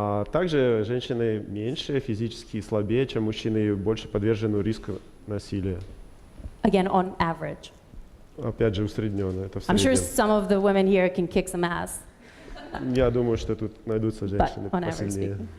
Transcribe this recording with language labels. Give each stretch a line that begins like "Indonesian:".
Russian: Также женщины меньше, физически слабее, чем мужчины, и больше подвержены риску насилия.
English: Again, on average.
Russian: Опять же, усредненно. Это в
English: I'm sure
Russian: среднем.
English: some of the women here can kick some ass.
Russian: Я думаю, что тут найдутся женщины посильнее.